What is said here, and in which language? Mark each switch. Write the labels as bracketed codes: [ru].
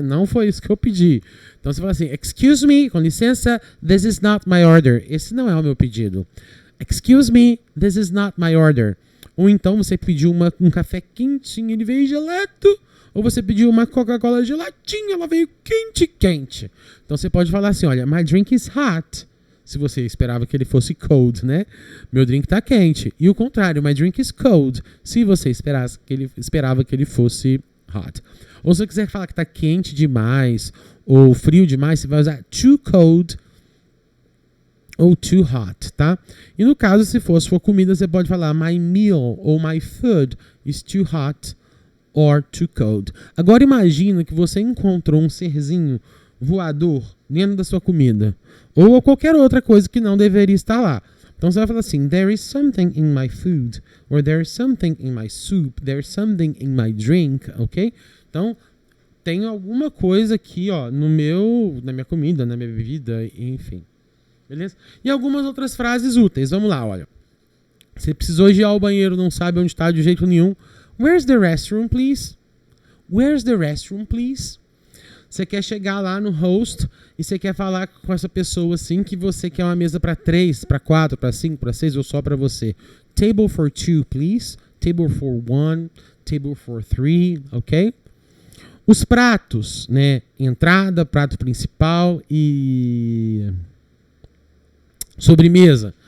[pt] Não foi isso que eu pedi. Então você fala assim, excuse me, com licença, [en] this is not my order. [pt] Esse não é o meu pedido. [en] Excuse me, this is not my order. [pt] Ou então você pediu um café quentinho, ele veio gelado. Ou você pediu uma Coca-Cola geladinha, ela veio quente. Então você pode falar assim, olha, [en] my drink is hot. [pt] Se você esperava que ele fosse cold, né? Meu drink tá quente. [en] E o contrário, my drink is cold. [pt] Se você esperava que ele fosse hot. Ou se você quiser falar que tá quente demais ou frio demais, você vai usar too cold ou too hot, tá? E no caso, se for comida, você pode falar my meal ou [en] my food is too hot or too cold. [pt] Agora imagina que você encontrou um serzinho voador dentro da sua comida. Ou qualquer outra coisa que não deveria estar lá. Então você vai falar assim, [en] there is something in my food. Or there is something in my soup. There is something in my drink. Ok? [pt] Então, tem alguma coisa aqui, ó, na minha comida, na minha bebida, enfim. Beleza? E algumas outras frases úteis. Vamos lá, olha. Você precisou ir ao banheiro, não sabe onde está de jeito nenhum. [en] Where's the restroom, please? Where's the restroom, please? [pt] Você quer chegar lá no host e você quer falar com essa pessoa assim que você quer uma mesa para 3, para 4, para 5, para 6 ou só para você. [en] Table for 2, please. Table for 1. Table for 3, ok? [pt] Os pratos, né? Entrada, prato principal e sobremesa.